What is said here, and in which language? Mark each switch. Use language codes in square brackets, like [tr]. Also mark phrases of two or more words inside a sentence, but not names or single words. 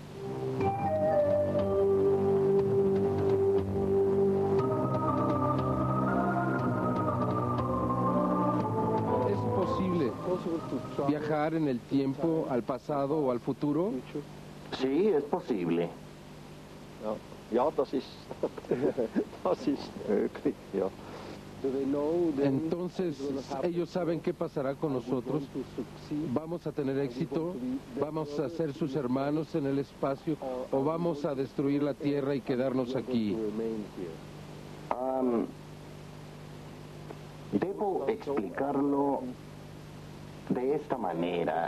[es] ¿Es posible viajar en el tiempo, al pasado o al futuro? Sí, es posible. [de] Ja, das ist möglich, ja. [es] Entonces, ellos saben qué pasará con nosotros. ¿Vamos a tener éxito? ¿Vamos a ser sus hermanos en el espacio? ¿O vamos a destruir la Tierra y quedarnos aquí? Debo explicarlo de esta manera.